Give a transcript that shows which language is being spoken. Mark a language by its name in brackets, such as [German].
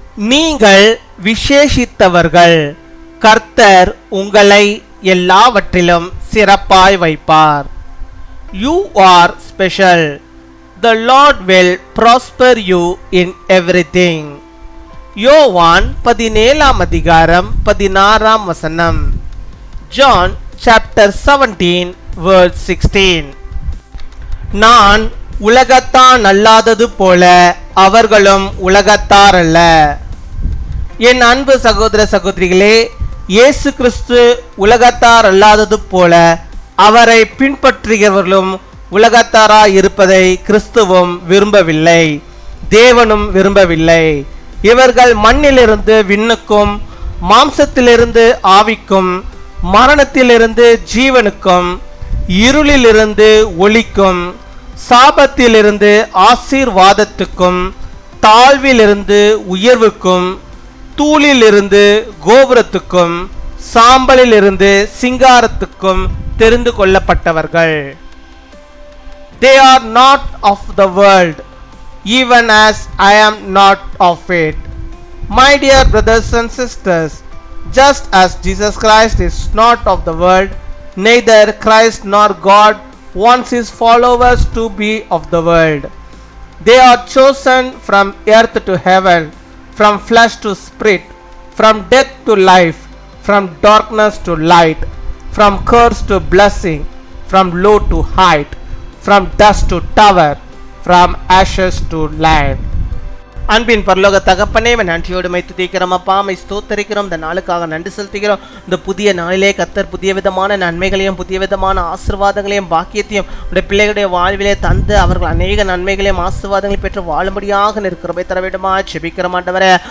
[Tamil] நீங்கள் விசேஷித்தவர்கள், கர்த்தர் உங்களை எல்லாவற்றிலும் சிறப்பாய் வைப்பார். [English] You are special. The Lord will prosper you in everything. [Tamil] யோவான் 17:16. [English] John chapter 17 verse 16. [Tamil] நான் உலகத்தான் அல்லாதது போல அவர்களும் உலகத்தார் அல்ல. என் அன்பு சகோதர சகோதரிகளே, இயேசு கிறிஸ்து உலகத்தார் அல்லாதது போல அவரை பின்பற்றுகிறவர்களும் உலகத்தாராய் இருப்பதை கிறிஸ்துவும் விரும்பவில்லை, தேவனும் விரும்பவில்லை. இவர்கள் மண்ணிலிருந்து விண்ணுக்கும், மாம்சத்திலிருந்து ஆவிக்கும், மரணத்திலிருந்து ஜீவனுக்கும், இருளிலிருந்து ஒளிக்கும், சாபத்திலிருந்து ஆசீர்வாதத்துக்கும், தாழ்விலிருந்து உயர்வுக்கும், தூளிலிருந்து கோபுரத்துக்கும், சாம்பலிலிருந்து சிங்காரத்துக்கும் தெரிந்து கொள்ளப்பட்டவர்கள். [English] They are not of the world, even as I am not of it. My dear brothers and sisters, just as Jesus Christ is not of the world, neither Christ nor God wants his followers to be of the world. They are chosen from earth to heaven, from flesh to spirit, from death to life, from darkness to light, from curse to blessing, from low to height, from dust to tower, from ashes to land. [Tamil] அன்பின் பரலோக தகப்பனே, நன்றியோடு my துதிக்கிறோம் அப்பா, my ஸ்தோத்தரிக்கிறோம். இந்த நாளுக்காக நன்றி செலுத்துகிறோம். இந்த புதிய நாளிலே கர்த்தர் புதிய விதமான நன்மைகளையும் புதிய விதமான ஆசீர்வாதங்களையும் பாக்கியத்தையும் உடைய பிள்ளைகளுடைய வாழ்விலே தந்து அவர்கள் அநேக நன்மைகளையும் ஆசீர்வாதங்களையும் பெற்று வாழும்படியாக நிற்கிறபை தர வேண்டுமா செபிக்கிறோம் ஆண்டவரே.